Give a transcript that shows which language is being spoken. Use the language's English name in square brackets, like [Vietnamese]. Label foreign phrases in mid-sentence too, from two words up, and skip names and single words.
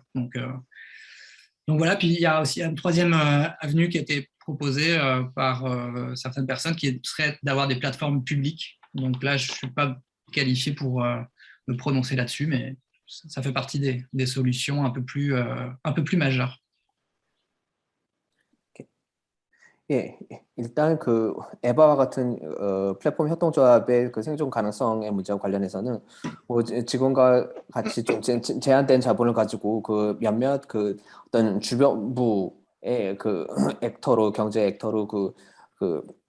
[French] Donc voilà, puis il y a aussi une troisième avenue qui a été proposée par certaines personnes, qui serait d'avoir des plateformes publiques. Donc là, je ne suis pas qualifié pour me prononcer là-dessus, mais ça fait partie des solutions un peu plus majeures. [Korean] 예, 일단 그 에바와 같은 플랫폼 협동조합의 그 생존 가능성의 문제와 관련해서는 뭐 지금과 같이 좀 제한된 자본을 가지고 그 몇몇 그 어떤 주변부의 그 액터로 경제 액터로 그